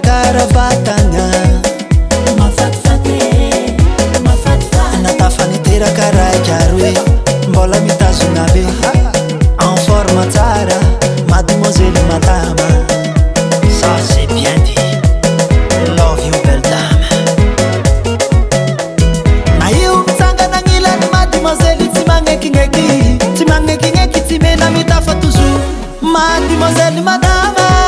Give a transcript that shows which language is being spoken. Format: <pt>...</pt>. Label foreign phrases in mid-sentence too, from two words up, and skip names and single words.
<mg>tsara vatagna natafaniteraka raikaro hoe mbola mitazona be</mg> <fr>en forme</fr> <mg>tsara</mg> <fr>mademoiselle madame ça c'est bien dit</fr> <en>love you</en> <fr>belle dame</fr> <mg>na io mitsangana agnilany mademoiselle tsy magnekigneki tsy mena mitafa</mg> <fr>toujours mademoiselle madame</fr>